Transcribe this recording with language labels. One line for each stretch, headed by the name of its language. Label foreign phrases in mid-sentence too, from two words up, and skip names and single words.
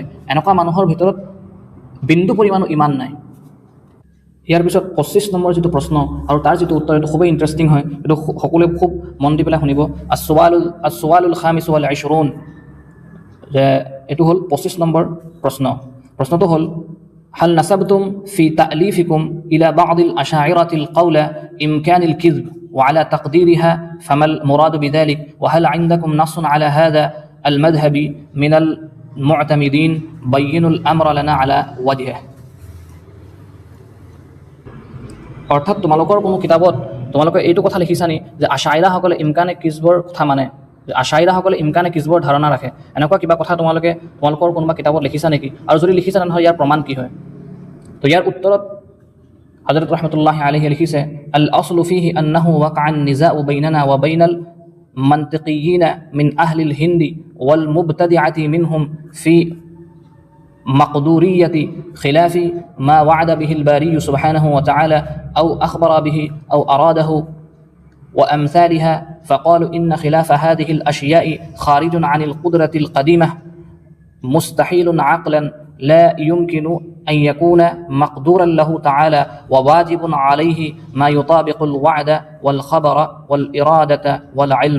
Assamese: এনেকুৱা মানুহৰ ভিতৰত বিন্দু পৰিমাণো ইমান নাই। ইয়াৰ পিছত 25 নম্বৰ যিটো প্ৰশ্ন আৰু তাৰ যিটো উত্তৰ এইটো খুবেই ইণ্টাৰেষ্টিং হয়, এইটো সকলোৱে খুব মন দি পেলাই শুনিব।
Arabic: السؤال الخامس وال
Assamese: 20 যে এইটো হ'ল 25 নম্বৰ প্ৰশ্ন। প্ৰশ্নটো হ'ল
Arabic: هل نسبتم في تأليفكم إلى بعض الأشاعرة القول بإمكان الكذب وعلى تقديره فما المراد بذلك وهل عندكم نص على هذا المذهب من المعتمدين بينوا الأمر لنا على وجهه.
Assamese: অৰ্থাৎ তোমালোকৰ কোনো কিতাপত তোমালোকে এইটো কথা লিখিছানি যে আশাইৰাসকলে ইমকানে কিজবৰ কথা মানে, যে আশাইৰাসকলে ইমকানে কিজবৰ ধাৰণা ৰাখে, এনেকুৱা কিবা কথা তোমালোকৰ কোনোবা কিতাপত লিখিছা নেকি? আৰু যদি লিখিছা তেনেহ'লে ইয়াৰ প্ৰমাণ কি হয়? তো ইয়াৰ উত্তৰত হযরত
Arabic: رحمة الله عليه লিখিছে الأصل فيه أنه وقع النزاع بيننا وبين المنطقيين من أهل الهند والمبتدعة منهم في مقدورية خلاف ما وعد به الباري سبحانه وتعالى أو أخبر به أو أراده وأمثالها، فقالوا إن خلاف هذه الأشياء خارج عن القدرة القديمة مستحيل عقلا لا يمكن أن يكون مقدورا له تعالى وواجب عليه ما يطابق الوعد والخبر والإرادة والعلم.